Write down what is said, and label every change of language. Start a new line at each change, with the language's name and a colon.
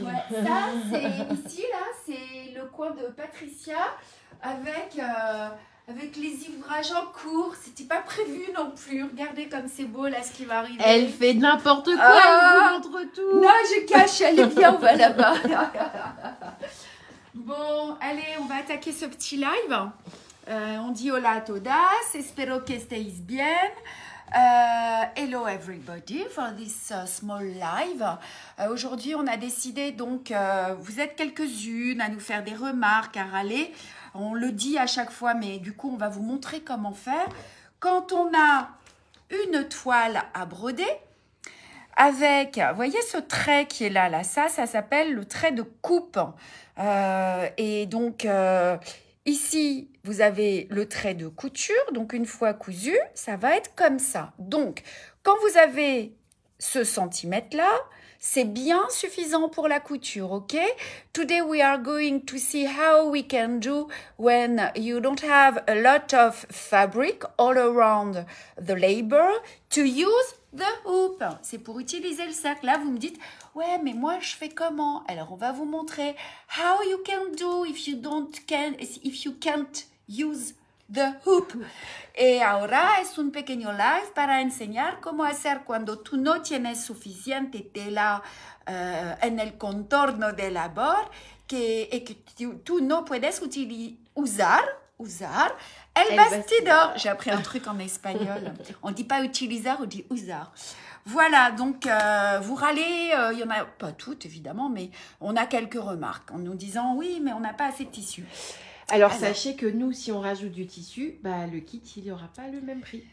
French: Ouais, ça, c'est ici, là, c'est le coin de Patricia avec les ouvrages en cours. C'était pas prévu non plus. Regardez comme c'est beau, là, ce qui va arriver. Elle fait n'importe quoi, Ah. elle vous montre tout. Non, je cache, elle est bien, on va là-bas. Bon, allez, on va attaquer ce petit live. On dit
Spanish: hola a todas, espero que estéis bien.
English: Hello everybody for this small live.
French: Aujourd'hui, on a décidé donc, vous êtes quelques-unes à nous faire des remarques, à râler. On le dit à chaque fois, mais du coup, on va vous montrer comment faire. Quand on a une toile à broder, avec, vous voyez ce trait qui est là, ça s'appelle le trait de coupe. Et donc, ici, vous avez le trait de couture. Donc, une fois cousu, ça va être comme ça. Donc, quand vous avez ce centimètre-là, c'est bien suffisant pour la couture, ok?
English: Today, we are going to see how we can do when you don't have a lot of fabric all around the labor to use the hoop.
French: C'est pour utiliser le cercle. Là, vous me dites, ouais, mais moi, je fais comment? Alors, on va vous montrer
English: how you can do if you can't use the hoop.
Spanish: Y ahora es un pequeño live para enseñar cómo hacer cuando tú no tienes suficiente tela en el contorno de la bord que tú no puedes usar el bastidor.
French: J'ai appris un truc en espagnol. On dit pas utilizar, on dit usar. Voilà, donc vous râlez, il y en a pas toutes évidemment, mais on a quelques remarques en nous disant oui, mais on n'a pas assez de tissu. Alors, sachez que nous, si on rajoute du tissu, bah, le kit, il n'y aura pas le même prix.